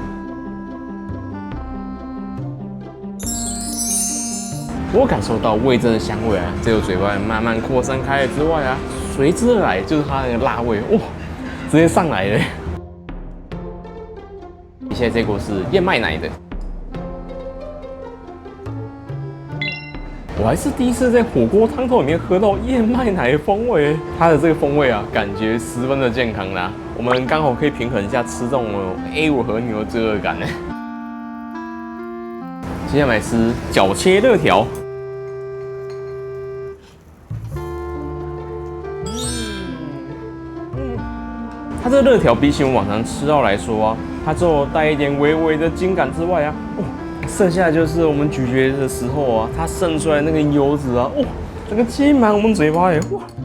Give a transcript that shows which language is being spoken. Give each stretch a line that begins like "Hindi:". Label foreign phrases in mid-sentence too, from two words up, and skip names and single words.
Chinese: 我感受到味噌的香味啊，在我嘴巴慢慢擴散開來之外啊，隨之而來就是它的辣味，哇，直接上來了。現在這鍋是燕麥奶的，我還是第一次在火鍋湯頭裡面喝到燕麥奶的風味，它的這個風味啊，感覺十分的健康啦。我們剛好可以平衡一下吃這種 A5 和牛的罪惡感呢。接下來吃角切熱條。它這個熱條比起我們往常吃到來說啊，它就帶一點微微的筋感之外啊，剩下的就是我們咀嚼的時候啊，它滲出來那個油脂啊，整個浸滿我們嘴巴耶，哇！